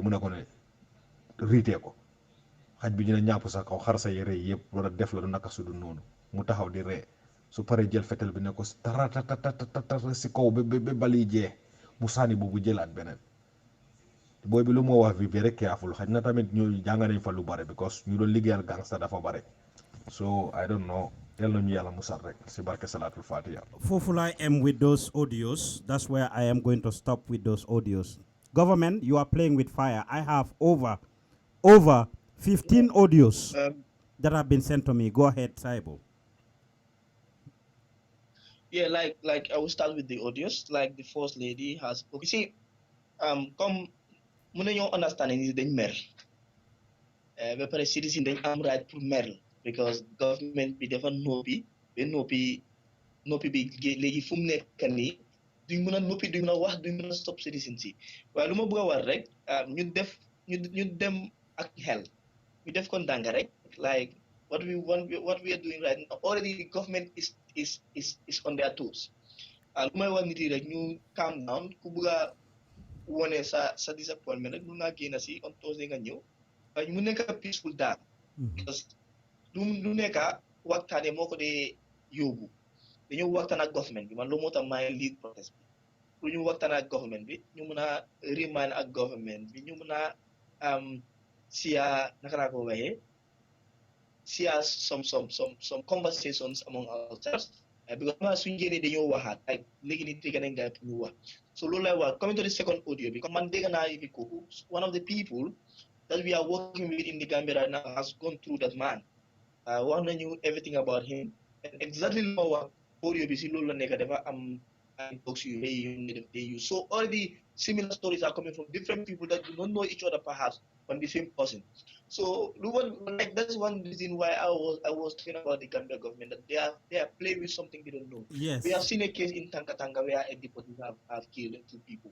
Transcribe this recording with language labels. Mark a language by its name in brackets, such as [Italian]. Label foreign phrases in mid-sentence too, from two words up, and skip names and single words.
[Wolof] mu ne ko ne riitee ko xaj bi dina ñàpp sa kaw xar sa yére yëpp wala def la du naka su du noonu mu taxaw di ree su paree jël fetel bi ne ko taratatata si kaw ba bali jee mu sànni boobu jëlaat beneen booy bi lu moo wax bi rek careful xaj na tamit ñu jàng nañ fa lu bare because ñu doon liggéeyal gangsta dafa bare [English] so I don't know [Wolof] yal na ñu yàlla musal rek si barke salatul fatiha. Foofu laay am [English] with those audios. That's where I am going to stop with those audios. Government, you are playing with fire. I have over 15 audios that have been sent to me. Go ahead, Saibo. Yeah, like I will start with the audios. Like the first lady has. Okay, see, come, [Wolof] mun nañoo understand ni dañ mer. Ba pare citizen dañ am right pour mer because government bi dafa noppi bi léegi fu mu nekk nii duñ mën a noppi duñ mën a wax duñ mën a [English] stop citizen [Wolof] si waaye lu ma bëgg a war rek ñu dem ak xel ñu def ko ndànk rek [English] like what we are doing right now already the government is on their toes [Wolof] lu may wax nit yi rek ñu [English] calm down [Wolof] ku bëgg a wone sa disappointment rek mun ngaa génn si [English] on Thursday [Wolof] nga ñëw waaye mu nekk peaceful daal because lu nekk waxtaane moo ko dee yóbbu dañoo waxtaan ak government bi man loolu moo tax maay lead protest bi pour ñu waxtaan ak government bi ñu mun a remind ak government bi ñu mun a naka laa ko waxee [English] some conversations among ourselves [Wolof] because ma suñu génnee dañoo waxaat like léegi ni dégg nañ gaay pour ñu wax so loolu lay wax [English] coming to the second [Wolof] audio bi comme man dégg naa yi ko [English] one of the people that we are working with in the Gambia right now has gone through that [Wolof] man wax nañu [English] everything about him and exactly [Wolof] lu ma wax audio bi si loolu la nekk dafa am ay box yu rëy yu ne def [English] they use so already similar stories are coming from different people that do not know each other perhaps from the same person so like that's one reason why I was talking about the Gambia government that they are playing with something they don't know. Yes. We have seen a case in Tanga where a deportees have killed 2 people.